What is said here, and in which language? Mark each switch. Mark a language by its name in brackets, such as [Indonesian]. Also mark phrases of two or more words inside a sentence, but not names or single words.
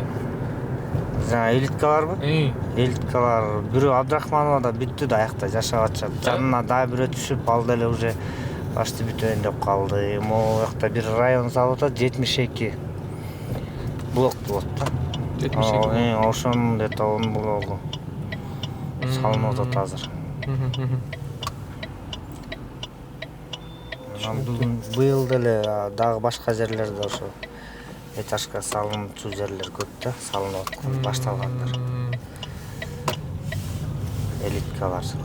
[Kyrgyz] Жана элиткаларбы? Элиткалар бирөө Абдрахмановда бүттү да, аякта жашап атышат. Жанына дагы бирөө түшүп, ал деле уже башты бүтөйүн деп калды. Могу жакта бир район салып атат, 72. блок болот да. 72. Ошонун где-то он блогу салынып атат азыр. Быйыл деле дагы башка жерлерде ошо этажга салынчу жерлер көп да, салынып аткан, башталгандар. Элиткалар.